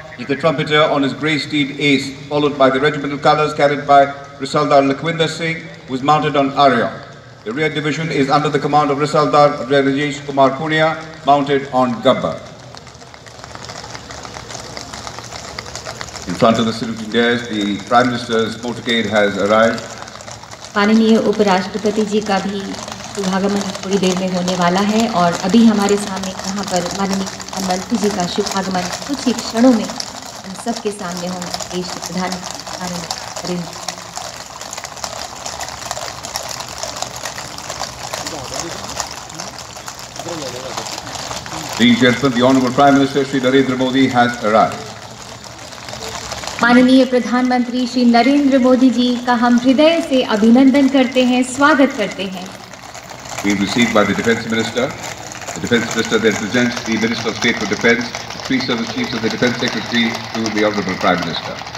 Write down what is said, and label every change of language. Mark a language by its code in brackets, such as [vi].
[en] Is the trumpeter on his grey steed Ace, followed by the regimental colours carried by Risaldar Lakhwinder Singh, who is mounted on Arya. The rear division is under the command of Risaldar Rajesh Kumar Punia, mounted on Gabbar. In front of the saluting dais, the Prime Minister's motorcade has arrived. [hi] माननीय उपराष्ट्रपति जी का भी शुभागमन थोड़ी देर में होने वाला है और अभी हमारे सामने यहाँ पर माननीय प्रधानमंत्री जी का शुभागमन कुछ ही क्षणों में हम सबके सामने होंगे। देश के प्रधानमंत्री [en] Ladies and gentlemen, the Honourable Prime Minister Shri Narendra Modi has arrived. [hi] माननीय प्रधानमंत्री श्री नरेंद्र मोदी जी का हम हृदय से अभिनंदन करते हैं, स्वागत करते हैं। [en] Being received by the Defence Minister. The Defence Minister then presents the Minister of State for Defence, the three service chiefs of the Defence Secretary to the Honourable Prime Minister.